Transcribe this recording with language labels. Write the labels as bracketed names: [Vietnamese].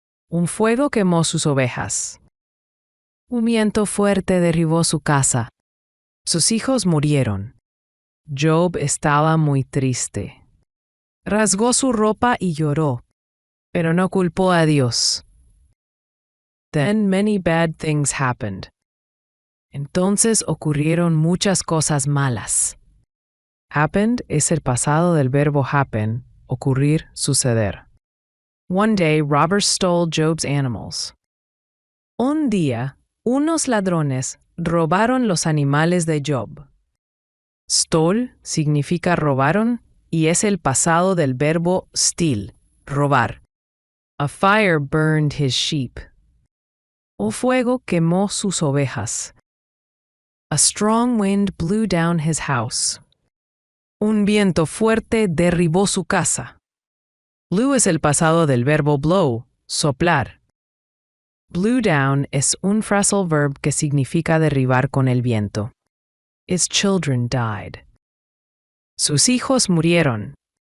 [Spanish] Un fuego quemó sus ovejas. Un viento fuerte derribó su casa. Sus hijos murieron. Job estaba muy triste. Rasgó su ropa y lloró, pero no culpó a Dios. [English] Then many bad things happened. [Spanish] Entonces ocurrieron muchas cosas malas. Happened es el pasado del verbo happen, ocurrir, suceder. [English] One day, robbers stole Job's animals. [Spanish] Un día, unos ladrones robaron los animales de Job. Stole significa robaron y es el pasado del verbo steal, robar. [English] A fire burned his sheep. [Spanish] Un fuego quemó sus ovejas. [English] A strong wind blew down his house. Un viento fuerte derribó su casa. [Spanish] Blew es el pasado del verbo blow, soplar. Blew down es un phrasal verb que significa derribar con el viento. [English] His children died. [Spanish] Sus hijos murieron.